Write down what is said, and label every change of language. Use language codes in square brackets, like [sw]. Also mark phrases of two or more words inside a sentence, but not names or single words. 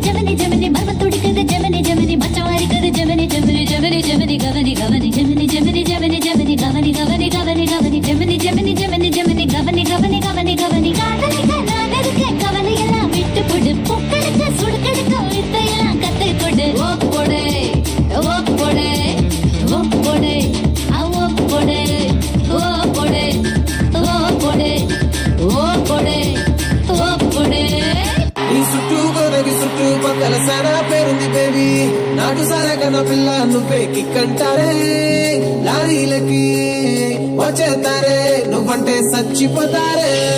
[ta] ஜெமினி ஜெமினி மர்ம துடிக்குது ஜெமினி ஜெமினி மச்சம் அரிக்குது ஜெமினி ஜெமினி ஜெமினி ஜெமினி கவனி கவனி ஜெமினி ஜெமினி ஜெமினி ஜெமினி கவனி கவனி கவனி கவனி ஜெமினி ஜெமினி ஜெமினி ஜெமினி கவனி கவனி கவனி கவனி காதலிக்க நான் இருக்க கவலை எல்லாம் விட்டு போடு பொக்கெடுக்க சுடுக்கெடுக்க வித்தையெல்லாம் கத்தை கொடு ஓ போடு ஓ போடு ஓ போடு ஓ போடு ஓ போடு ஓ போடு ஓ போடு ஓ போடு [te] ఈ చుట్టూ గొనగి చుట్టూ పక్కల సానా పేరుంది బేబీ నాటు సారా కన్నా పిల్ల నువ్వే కిక్కంటారే లారీలకి వచ్చేస్తారే నువ్వంటే చచ్చిపోతారే